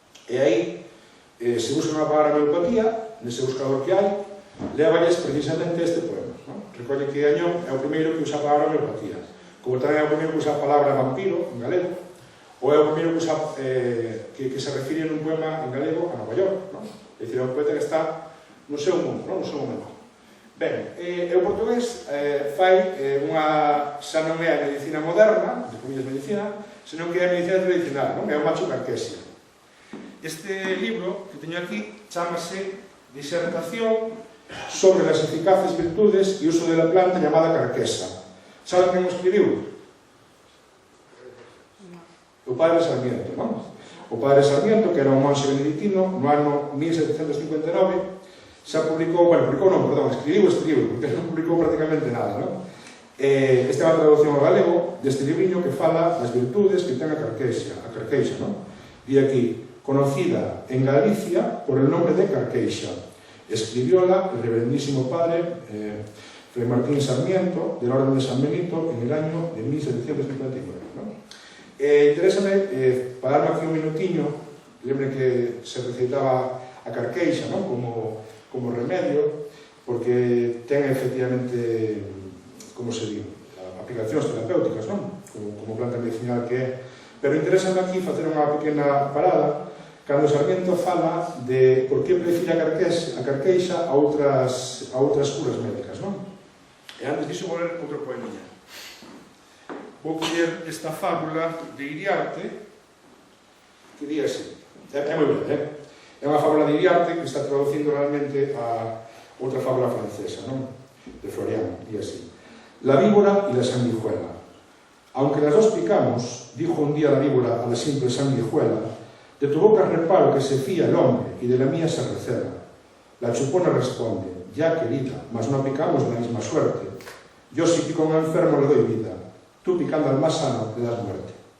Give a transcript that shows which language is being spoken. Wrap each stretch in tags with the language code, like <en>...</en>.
<gl>E aí, se busca unha palabra homeopatía, nese buscador que hai, levalles precisamente este poema, non? Recolle que Añón é o primeiro que usa a palabra homeopatía, como tamén é o primeiro que usa a palabra vampiro, en galego, ou é o primeiro que usa que se refire nun poema en galego a Nova York, non? É dicir, é un poeta que está no seu mundo, non? No seu momento. Ben, o portugués fai xa non é a medicina moderna, de comillas medicina, senón que é a medicina tradicional, non? É o macho carquesia. Este libro que teño aquí chamase</gl> <es>Disertación sobre las eficaces virtudes e uso de la planta llamada carquesa.</es> <gl>Saben quen o escribiu? O padre Sarmiento, non? O padre Sarmiento, que era un monxe benedictino, no ano 1759, xa escribiu este libro, porque non publicou prácticamente nada, non? Esta é unha traducción ao galego deste libriño que fala das virtudes que ten a carqueixa, non? Di aquí,</gl> <es>conocida en Galicia por el nombre de Carqueixa. Escribióla el reverendísimo padre Fray Martín Sarmiento, del Orden de San Benito, en el año de 1759, ¿no?</es> <gl>Interésame, para darme aquí un minutiño, lembre que se recitaba a Carqueixa, ¿no? como remedio, porque ten efectivamente, como se di, aplicacións terapéuticas, non? Como planta medicinal que é. Pero interésame aquí facer unha pequena parada cando Sarmiento fala de por que prefire a carqueixa a outras curas médicas, non? E antes disso vou ler outro poemilla. Vou coller esta fábula de Iriarte que di así. É moi ben, é unha fábula de Iriarte que está traducindo realmente a outra fábula francesa, non? De Florian, di así.</gl> <es>La víbora y la sanguijuela. Aunque las dos picamos, dijo un día la víbora a la simple sanguijuela, de tu boca reparo que se fía el hombre y de la mía se recela. La chupona responde, ya querida, mas no picamos la misma suerte. Yo si pico a un enfermo le doy vida, tú picando al más sano le das muerte.</es>